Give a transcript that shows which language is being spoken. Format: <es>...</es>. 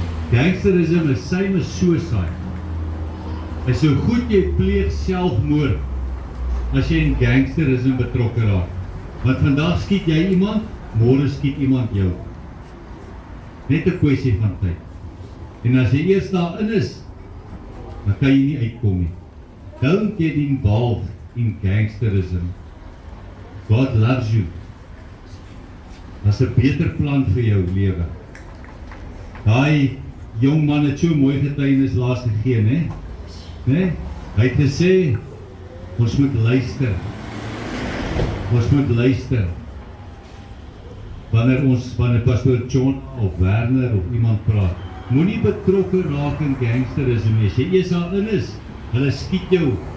<en>Gangsterism is same as suicide.</en> <af>En so goed jy pleeg selfmoord as jy in gangsterism betrokke raak. Want vandag skiet jy iemand, môre skiet iemand jou. Net 'n kwessie van tyd. En as jy eers daarin is, dan kan jy nie uitkom nie.</af> <en>Don't get involved in gangsterism. God loves you.</en> <af>Daar's 'n beter plan vir jou lewe. Daai jong man het so mooi getuienis laas gegee, né? Né? Hy het gesê ons moet luister. Ons moet luister. Wanneer pastoor John of Werner of iemand praat, moenie betrokke raak in gangsterisme nie. As jy eers daarin is, hulle skiet jou.</af>